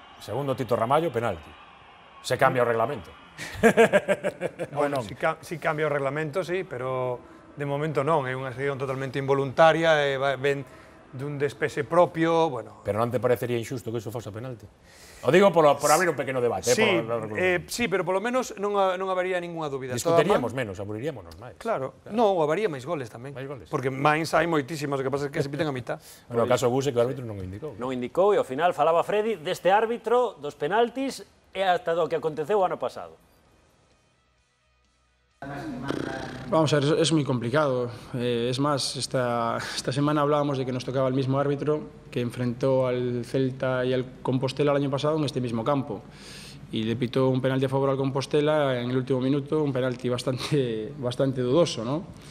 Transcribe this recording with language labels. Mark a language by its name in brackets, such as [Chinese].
[Galician] Segundo Tito Ramallo, penalti. Se cambia o reglamento. Bueno, si cambia o reglamento, sí, pero de momento non, é unha acción totalmente involuntaria, ven dun despexe propio, bueno... Pero non te parecería injusto que iso fose penalti? O digo por abrir un pequeno debate. Sí, pero polo menos non habería ninguna dúbida. Discutiríamos menos, aburriríamos máis. Claro, non, habería máis goles tamén. Porque máis hai moitísimos, o que pasa é que se piten a mitad. No caso Buse, que o árbitro non o indicou. Non indicou, e ao final falaba Freddy deste árbitro, dos penaltis, e hasta do que aconteceu o ano pasado. [Spanish] Vamos a ver, es muy complicado. Es más, esta semana hablábamos de que nos tocaba el mismo árbitro que enfrentó al Celta y al Compostela el año pasado en este mismo campo. Y le pitó un penalti a favor al Compostela en el último minuto, un penalti bastante dudoso, ¿no?